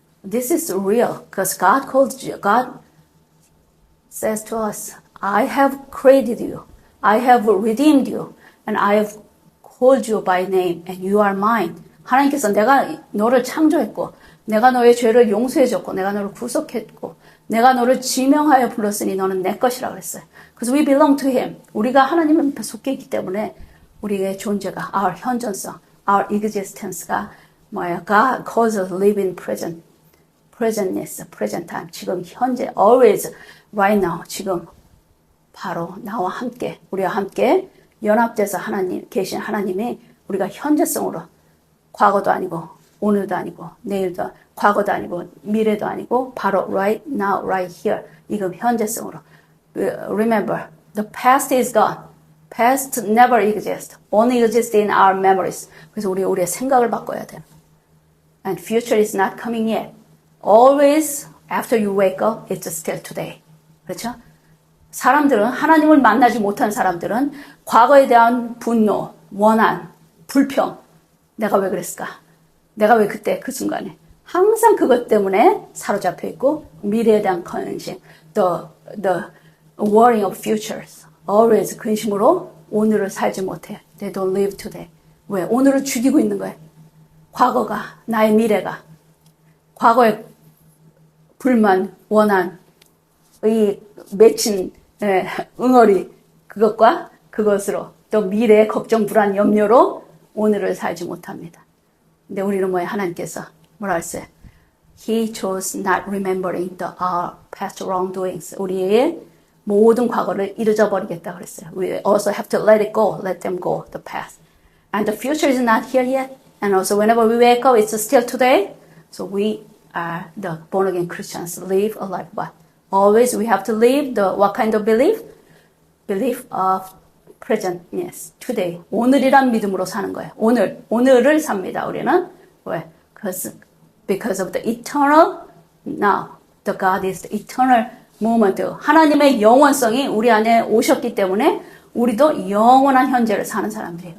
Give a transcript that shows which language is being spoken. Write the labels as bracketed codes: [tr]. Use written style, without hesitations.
[en] This is real because God says to us, I have created you, I have redeemed you, and I have called you by name, and you are mine. [ko] 하나님께서 내가 너를 창조했고, 내가 너의 죄를 용서해줬고, 내가 너를 구속했고, 내가 너를 지명하여 불렀으니 너는 내 것이라 그랬어요. [en] Because we belong to Him. [ko] 우리가 하나님 앞에 속해 있기 때문에 우리의 존재가, our 현존성, our existence가 뭐예요? [en] God calls us live in presentness, present time. [ko] 지금 현재, always, right now, 지금 바로 나와 함께, 우리와 함께 연합돼서 하나님, 계신 하나님이 우리가 현재성으로 과거도 아니고, 오늘도 아니고, 내일도, 과거도 아니고, 미래도 아니고, 바로 [en] right now, right here, [ko] 이금 현재성으로. [en] Remember, the past is gone. Past never exists. Only exists in our memories. [ko] 그래서 우리의 생각을 바꿔야 돼요. [en] And future is not coming yet. Always, after you wake up, it's still today. [ko] 그렇죠? 사람들은, 하나님을 만나지 못한 사람들은 과거에 대한 분노, 원한, 불평, 내가 왜 그랬을까? 내가 왜 그때 그 순간에 항상 그것 때문에 사로잡혀 있고 미래에 대한 근심, [en] the worrying of futures, [ko] always 근심으로 오늘을 살지 못해. [en] They don't live today. [ko] 왜? 오늘을 죽이고 있는 거예요. 과거가, 나의 미래가, 과거의 불만, 원한, 의 맺힌 응어리, 그것과 그것으로 또 미래의 걱정, 불안, 염려로 오늘을 살지 못합니다. 근데 우리는 뭐예요? 하나님께서 뭐라 했어요? [en] He chose not remembering our past wrongdoings. [ko] 우리의 모든 과거를 잊어버리겠다 그랬어요. [en] We also have to let it go, let them go, the past. And the future is not here yet. And also whenever we wake up, it's still today. So we are the born again Christians. Live a life, but always we have to live what kind of belief? Belief of presentness, today. [ko] 오늘이란 믿음으로 사는 거예요. 오늘을 삽니다. 우리는 왜? [en] Because of the eternal now. The God is the eternal moment. [ko] 하나님의 영원성이 우리 안에 오셨기 때문에 우리도 영원한 현재를 사는 사람들이에요.